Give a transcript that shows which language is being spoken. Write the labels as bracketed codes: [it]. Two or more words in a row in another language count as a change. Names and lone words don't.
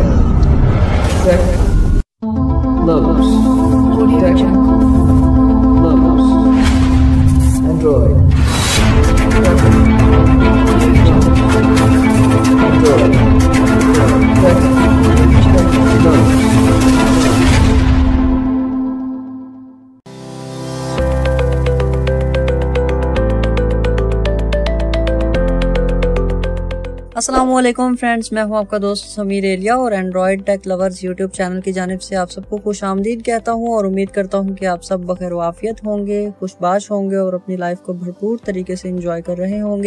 [en] Check. Logos. Check. Logos. Android. Check. Android. Check. Logos. [ur] السلام علیکم فرینڈز، میں ہوں آپ کا دوست سمیر ایلیا اور اینڈرائیڈ ٹیک لورز یوٹیوب چینل کی جانب سے آپ سب کو خوش آمدید کہتا ہوں اور امید کرتا ہوں کہ آپ سب بخیر وعافیت ہوں گے، خوش باش ہوں گے اور اپنی لائف کو بھرپور طریقے سے انجوائے کر رہے ہوں گے.